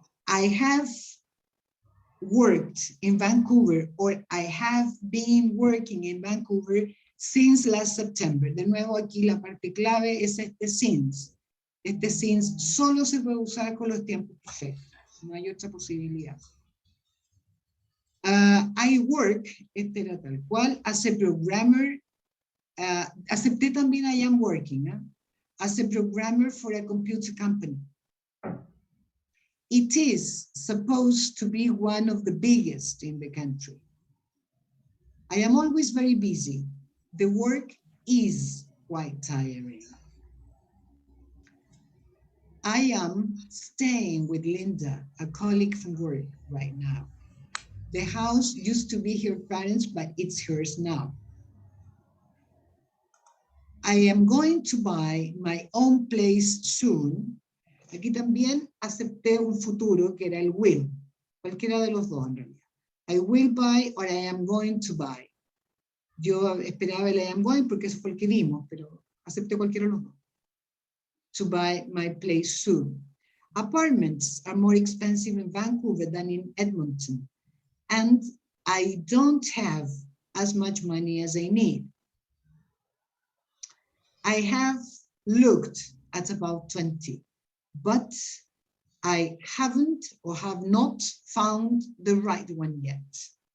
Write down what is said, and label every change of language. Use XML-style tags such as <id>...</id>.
<en>I have worked in Vancouver, or I have been working in Vancouver since last September.</en> <es>De nuevo, aquí la parte clave es este since. Este since solo se puede usar con los tiempos perfectos. No hay otra posibilidad.</es> <en>I work,</en> <es>este era tal cual,</es> <en>as a programmer.</en> <es>Acepté también</es> <en>I am working, as a programmer for a computer company. It is supposed to be one of the biggest in the country. I am always very busy. The work is quite tiring. I am staying with Linda, a colleague from work right now. The house used to be her parents', but it's hers now. I am going to buy my own place soon.</en> <es>Aquí también acepté un futuro que era el will, cualquiera de los dos en realidad.</es> <en>I will buy or I am going to buy.</en> <es>Yo esperaba el</es> <en>I am going</en> <es>porque eso fue el que vimos, pero acepté cualquiera de los dos.</es> <en>To buy my place soon. Apartments are more expensive in Vancouver than in Edmonton, and I don't have as much money as I need. I have looked at about 20, but I haven't or have not found the right one yet.</en>